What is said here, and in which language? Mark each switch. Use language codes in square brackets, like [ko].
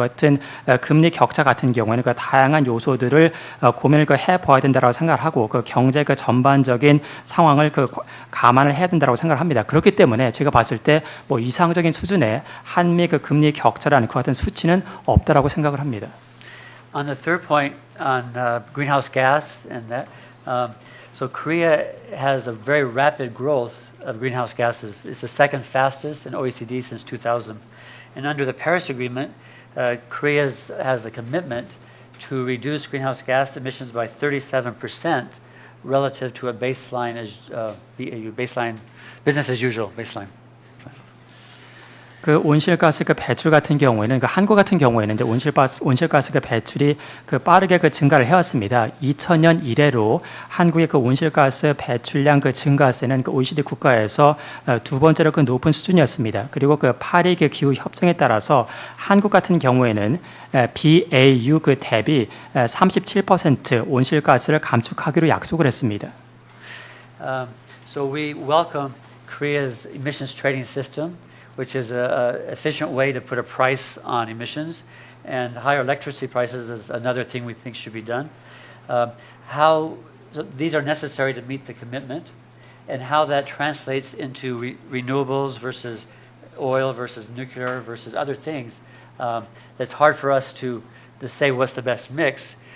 [ko] 이와 같은 금리 격차 같은 경우에는 그 다양한 요소들을 고민을 그 해봐야 된다라고 생각을 하고 그 경제 그 전반적인 상황을 그 감안을 해야 된다라고 생각을 합니다. 그렇기 때문에 제가 봤을 때 뭐 이상적인 수준의 한미 그 금리 격차라는 그 같은 수치는 없다라고 생각을 합니다. [en] On the third point on greenhouse gas and that, so Korea has a very rapid growth of greenhouse gases. It's the second fastest in OECD since 2000. And under the Paris Agreement, Korea has a commitment to reduce greenhouse gas emissions by 37% relative to a baseline BAU, baseline business as usual baseline. [ko] 그 온실가스 그 배출 같은 경우에는 그 한국 같은 경우에는 이제 온실가스 그 배출이 그 빠르게 그 증가를 해왔습니다. 2000년 이래로 한국의 그 온실가스 배출량 그 증가세는 그 OECD 국가에서 두 번째로 그 높은 수준이었습니다. 그리고 그 파리 그 기후 협정에 따라서 한국 같은 경우에는 BAU 그 대비 37% 온실가스를 감축하기로 약속을 했습니다. [en] So we welcome Korea's emissions trading system, which is an efficient way to put a price on emissions, and higher electricity prices is another thing we think should be done. So these are necessary to meet the commitment, and how that translates into renewables versus oil versus nuclear versus other things, it's hard for us to say what's the best mix.